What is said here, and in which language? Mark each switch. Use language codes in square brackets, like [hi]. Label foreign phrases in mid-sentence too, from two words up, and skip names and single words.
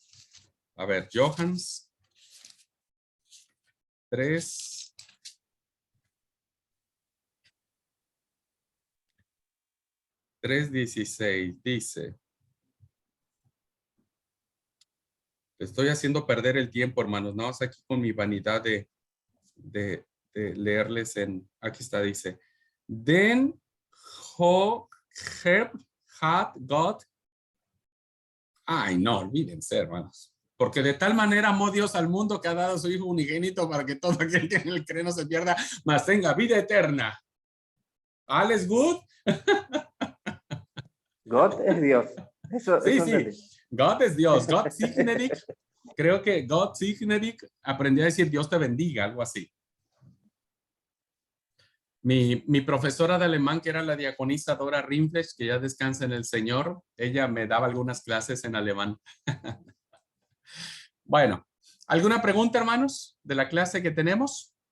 [es] A ver, Johannes 3:16 dice: estoy haciendo perder el tiempo, hermanos, no, es aquí con mi vanidad de leerles aquí está, dice: [de] Den hat Gott. [es] Ay, no, olvídense, hermanos. Porque de tal manera amó Dios al mundo que ha dado a su Hijo unigénito para que todo aquel que en él cree no se pierda, mas tenga vida eterna. [de] ¿Alles gut? [es] God es Dios. Sí. God es Dios. [de] God segne dich. [es] Creo que [de] God segne dich [es] aprendió a decir Dios te bendiga, algo así. Mi profesora de alemán, que era la diaconisa Dora Rinflesch, que ya descansa en el Señor, ella me daba algunas clases en alemán. Bueno, ¿alguna pregunta, hermanos, de la clase que tenemos?